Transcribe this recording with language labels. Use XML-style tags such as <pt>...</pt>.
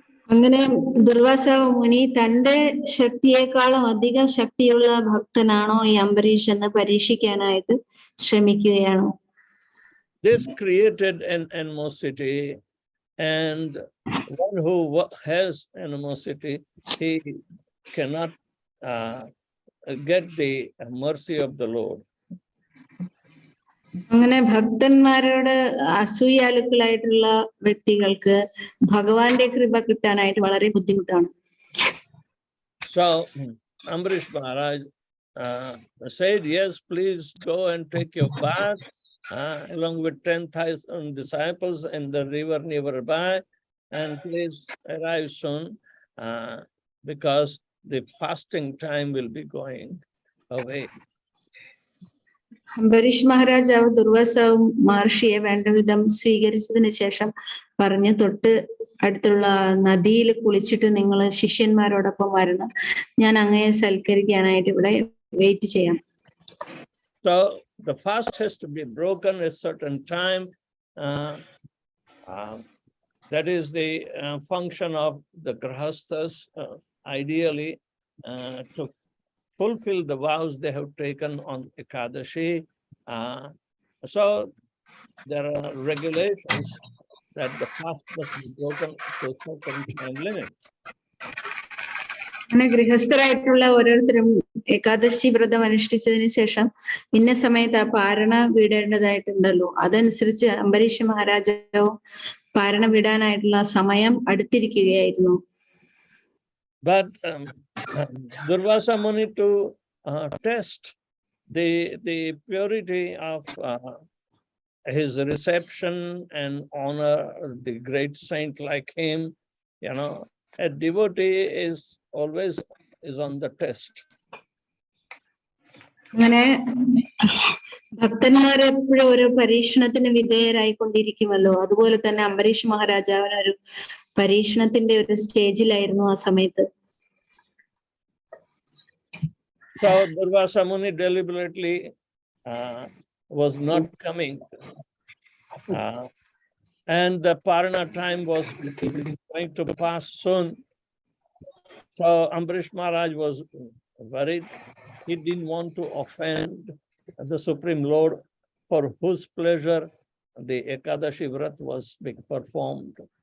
<ml>അങ്ങനെ ദുർവാസാവ് മുനി തന്റെ ശക്തിയേക്കാളും അധികം ശക്തിയുള്ള ഭക്തനാണോ ഈ അംബരീഷ് എന്ന് പരീക്ഷിക്കാനായിട്ട് ശ്രമിക്കുകയാണ്.</ml> <en>This created an animosity, and one who has animosity, he cannot get the mercy of the Lord.</en> <ml>അങ്ങനെ ഭക്തന്മാരോട് അസൂയാലുക്കളായിട്ടുള്ള വ്യക്തികൾക്ക് ഭഗവാന്റെ കൃപ കിട്ടാനായിട്ട് വളരെ ബുദ്ധിമുട്ടാണ്.</ml> <en>So Ambarish Maharaj said, yes, please go and take your bath along with 10,000 disciples in the river nearby, and please arrive soon because the fasting time will be going away.</en> <ml>Ambareesh മഹാരാജാവ് ദുർവാസാവ് മഹർഷിയെ വേണ്ട വിധം സ്വീകരിച്ചതിന് ശേഷം പറഞ്ഞു, തൊട്ട് അടുത്തുള്ള നദിയിൽ കുളിച്ചിട്ട് നിങ്ങൾ ശിഷ്യന്മാരോടൊപ്പം വരണം, ഞാൻ അങ്ങയെ സൽക്കരിക്കാനായിട്ട് ഇവിടെ വെയിറ്റ് ചെയ്യാം.</ml> <en>So the fast has to be broken at a certain time. That is the function of the grahasthas, ideally, to fulfill the vows they have taken on Ekadashi. So there are regulations that the fast must be broken to a certain time limit.</en> <ml>അങ്ങനെ ഗൃഹസ്ഥരായിട്ടുള്ള ഓരോരുത്തരും ഏകാദശി വ്രതം അനുഷ്ഠിച്ചതിന് ശേഷം ഇന്ന സമയത്ത് ആ പാരണ വിടേണ്ടതായിട്ടുണ്ടല്ലോ. അതനുസരിച്ച് അംബരീഷ് മഹാരാജാവും പാരണ വിടാനായിട്ടുള്ള സമയം അടുത്തിരിക്കുകയായിരുന്നു.</ml> <en>But Durvasa Muni, to test the purity of his reception and honor the great saint like him, a devotee is always on the test.</en> <ml>അങ്ങനെ ഭക്തന്മാർ എപ്പോഴും ഒരു പരീക്ഷണത്തിന് വിധേയരായിക്കൊണ്ടിരിക്കുമല്ലോ. അതുപോലെ തന്നെ അംബരീഷ് മഹാരാജാവിന് ഒരു പരീക്ഷണത്തിന്റെ ഒരു സ്റ്റേജിലായിരുന്നു ആ സമയത്ത്.</ml> <en>So Durvasa Muni deliberately was not coming, and the Parana time was going to pass soon. So Ambarish Maharaj was worried. He didn't want to offend the Supreme Lord, for whose pleasure the Ekadashi Vrat was being performed.</en>